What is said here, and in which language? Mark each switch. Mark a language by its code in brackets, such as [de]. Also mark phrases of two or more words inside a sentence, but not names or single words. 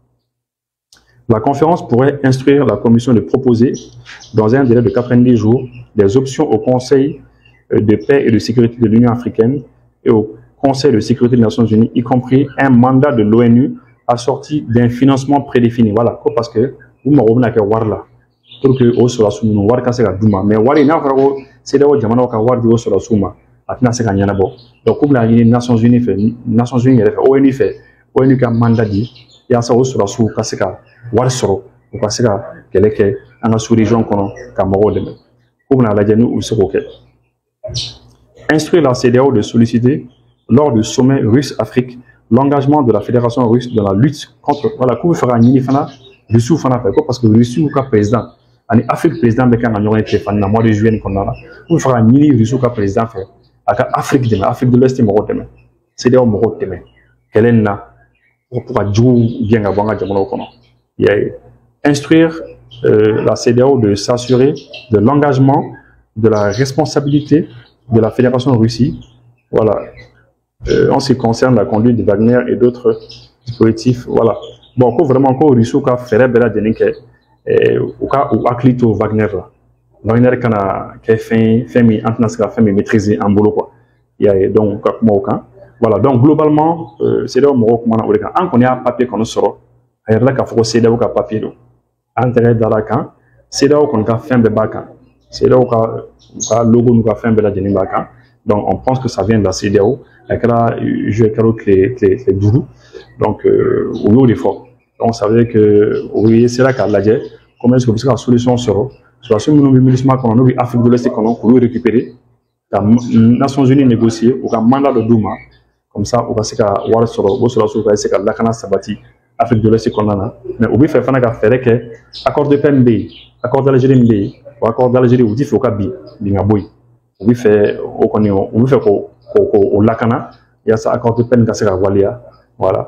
[fr] La conférence pourrait instruire la commission de proposer, dans un délai de 90 jours, des options au Conseil de paix et de sécurité de l'Union africaine et au Conseil de sécurité des Nations Unies, y compris un mandat de l'ONU assorti d'un financement prédéfini. Voilà, parce que vous me revenez à Warla. pour que [bm] o sɔrɔsiw ninnu wari ka se ka d'u ma mais wari n'a fɔra ko CEDEAO jamanaw ka wari di o sɔrɔsiw ma a tɛna se ka ɲɛnabɔ donc k'u bɛna ɲini Nations Unies fɛ Nations Unies yɛrɛ fɛ ONU fɛ ONU ka mandat di yaasa o sɔrɔsiw ka se ka wari sɔrɔ u ka se ka kɛlɛ kɛ an ka sous-région kɔnɔ ka mɔgɔw dɛmɛ k'u bɛna lajɛ n'u bɛ se k'o kɛ. [fr] Instruire la CEDEAO de solliciter lors du sommet russe-Afrique l'engagement de la Fédération russe dans la lutte contre voilà [bm] k'u bɛ fɛ ka ɲini fana Russie fana fɛ ko [fr] parce que [bm] Russie ka président ani Afrique président bɛ kan ka ɲɔgɔn ye téléphone na [fr] mois de juillet [bm] kɔnɔna la k'u bɛ fɛ ka ɲini Russie ka président fɛ a ka Afrique dɛmɛ Afrique de l'Est mɔgɔw dɛmɛ CEDEAO mɔgɔw dɛmɛ kɛlɛ in na pour ka juguw gɛn ka bɔ an ka jamanaw kɔnɔ i y'a ye. [fr] Instruire la CEDEAO de s'assurer de l'engagement de la responsabilité de la Fédération Russie voilà en ce qui concerne la conduite de Wagner et d'autres dispositifs voilà. Bon, [bm] ko vraiment ko Russie ka fɛrɛ bɛɛ lajɛlen kɛ u ka u hakili to Wagner la Wagner kana kɛ fɛn min an tɛna se ka fɛn min maîtriser an bolo quoi i y'a ye donc ka kuma o kan voilà [fr] donc globalement [bm] CEDEAO mɔgɔw kumana o de kan an kɔni y'a papier kɔni sɔrɔ a yɛrɛ la k'a fɔ ko CEDEAO ka papier don an tɛgɛ dara a kan CEDEAO kɔni ka fɛn bɛɛ b'a kan CEDEAO ka logo n'u ka fɛn bɛɛ lajɛlen b'a kan donc [fr] on pense que ça vient de la CEDEAO [bm] a kɛra jeu kɛra tile 5 donc o y'o de fɔ [fr] donc ça veut dire que [bm] o ye sera k'a lajɛ [fr] comment est-ce que [bm] u bɛ se ka solution sɔrɔ sɔrɔsiw minnu bɛ MINUSMA kɔnɔ n'u bɛ Afrique de l'Est kɔnɔ k'olu récupérer ka Nations Unies négocier u ka mandat dɔ d'u ma [fr] comme ça [bm] u ka se ka wari sɔrɔ o sɔrɔsiw ka se ka lakana sabati Afrique de l'Est kɔnɔna na mais u bɛ fɛ fana ka fɛɛrɛ kɛ [fr] accord de paix [bm] min bɛ yen [fr] accord d'Algérie [bm] min bɛ yen o [fr] accord d'Algérie [bm] u tɛ fɛ o ka bin ka bɔ yen u bɛ fɛ o kɔni u bɛ fɛ k'o lakana yaasa [fr] accord de paix [bm] nin ka se ka waleya voilà